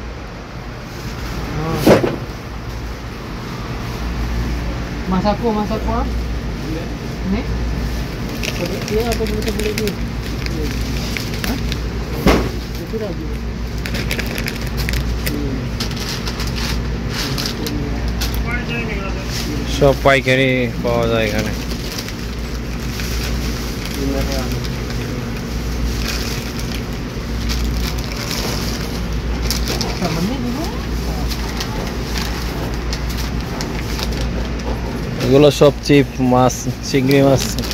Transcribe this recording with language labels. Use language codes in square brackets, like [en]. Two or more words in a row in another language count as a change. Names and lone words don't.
[id] Masaku nih? Iya apa kita beli itu? Hah? Itu lagi. [bn] সব পাইকারি পাওয়া যায় এখানে। এগুলো সব চিপ মাছ, চিংড়ি মাছ।